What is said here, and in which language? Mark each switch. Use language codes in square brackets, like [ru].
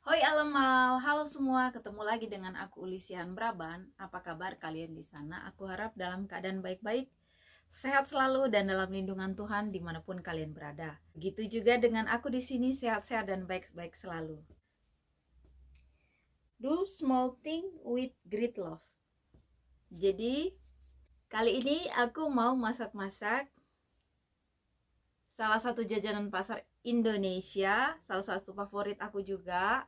[id] allemaal, halo semua, ketemu lagi dengan aku Ulisian Braban. Apa kabar kalian di sana? Aku harap dalam keadaan baik-baik, sehat selalu dan dalam lindungan Tuhan dimanapun kalian berada. Begitu juga dengan aku di sini, sehat-sehat dan baik-baik selalu. [en] Do small thing with great love. [id] Jadi kali ini aku mau masak-masak salah satu jajanan pasar Indonesia, salah satu favorit aku juga.